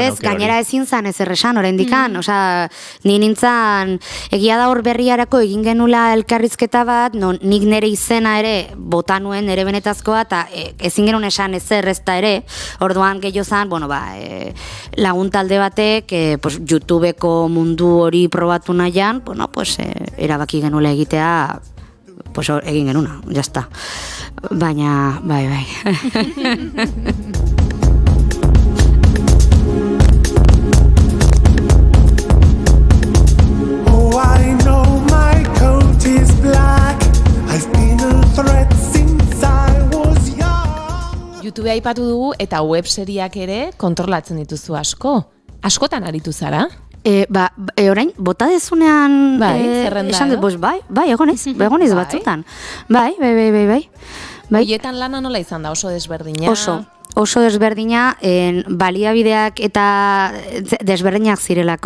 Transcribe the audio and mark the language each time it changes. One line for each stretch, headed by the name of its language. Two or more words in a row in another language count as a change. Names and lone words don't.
Basque: Ez, gainera ezin zan ez erresan, oraindikan, ni nintzen, egia da hor berriarako egin genula elkarrizketa bat, nik nire izena ere bota nuen nire benetazkoa, eta ezin genuen esan ezer ez da ere, orduan gehiago zan, lagun talde batek, YouTubeko mundu hori probatu nahian, erabaki genula egitea, egin genuna, jazta. Baina, bai.
English: Oh, I know my coat is black. I've been a threat since I was young.
Basque: YouTube aipatu dugu eta webseriak ere kontrolatzen dituzu asko. Askotan aritu zara? Orain, bota dezunean... zerrenda, esan dut, bai, egonez batzutan. Bai. Hoietan lana nola izan da, oso desberdina? Oso desberdina, baliabideak eta desberdinak zirelako.